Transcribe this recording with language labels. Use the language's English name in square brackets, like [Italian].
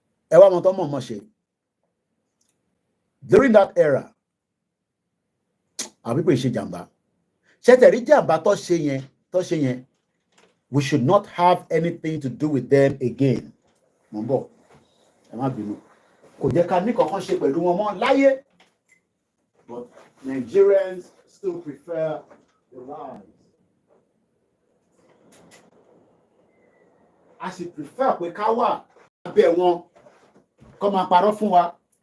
[Yoruba] Ẹ wá mọ̀ tó mọ̀ ṣe. [English] During that era, àwọn people [Yoruba] ṣe jàmbá. Ṣé tẹ̀rí jàmbá tó ṣe yẹn, [English] we should not have anything to do with them again. [Yoruba] Mo ń bọ̀, ẹ má bínú. Kò jẹ́ ká ní kankan ṣe pẹ̀lú wọn mọ́ láyé. [English] But Nigerians still prefer the lies. [Yoruba] A sì prefer pé ká wà abẹ́ wọn kó máa parọ́ fún wa.